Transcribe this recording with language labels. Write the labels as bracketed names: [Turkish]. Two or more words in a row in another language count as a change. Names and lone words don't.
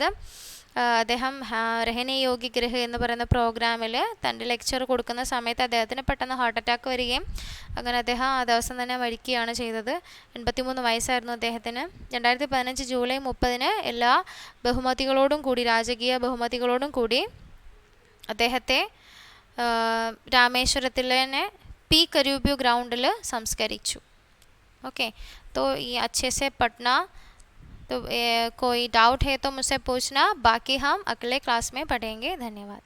[Malayalam] അദ്ദേഹം രഹനെ യോഗ്യ ഗ്രഹ എന്ന് പറയുന്ന പ്രോഗ്രാമിൽ തൻ്റെ ലെക്ചർ കൊടുക്കുന്ന സമയത്ത് അദ്ദേഹത്തിന് പെട്ടെന്ന് [English] heart attack [Malayalam] വരികയും അങ്ങനെ അദ്ദേഹം ആ ദിവസം തന്നെ മരിക്കുകയാണ് ചെയ്തത്. 83 വയസ്സായിരുന്നു അദ്ദേഹത്തിന്. 2015 ജൂലൈ 30 എല്ലാ ബഹുമതികളോടും കൂടി, രാജകീയ ബഹുമതികളോടും കൂടി അദ്ദേഹത്തെ രാമേശ്വരത്തിലെ പി കരൂബ്യൂ ഗ്രൗണ്ടിൽ സംസ്കരിച്ചു. [Hindi] ओके, तो ये अच्छे से पढ़ना. तो कोई डाउट है तो मुझसे पूछना, बाकी हम अगले क्लास में पढ़ेंगे. धन्यवाद.